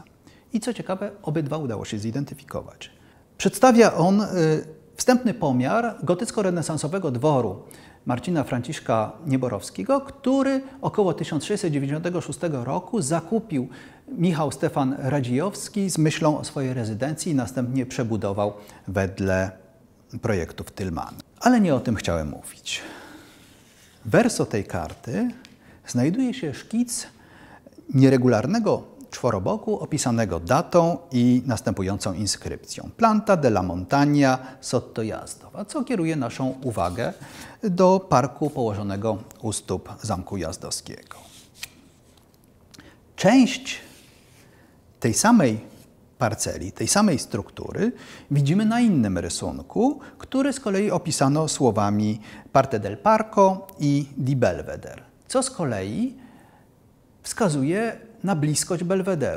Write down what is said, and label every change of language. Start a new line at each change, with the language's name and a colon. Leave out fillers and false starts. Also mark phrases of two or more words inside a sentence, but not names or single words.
Polish: I co ciekawe, obydwa udało się zidentyfikować. Przedstawia on wstępny pomiar gotycko-renesansowego dworu Marcina Franciszka Nieborowskiego, który około 1696 roku zakupił Michał Stefan Radziejowski z myślą o swojej rezydencji i następnie przebudował wedle projektów Tillmana. Ale nie o tym chciałem mówić. W verso tej karty znajduje się szkic nieregularnego czworoboku opisanego datą i następującą inskrypcją.
Italian: Planta della Montagna sotto Jazdowa,
Polish: co kieruje naszą uwagę do parku położonego u stóp Zamku Jazdowskiego. Część tej samej parceli, tej samej struktury widzimy na innym rysunku, który z kolei opisano słowami
Italian: Parte del Parco i di Belvedere,
Polish: co z kolei wskazuje na bliskość Belwederu.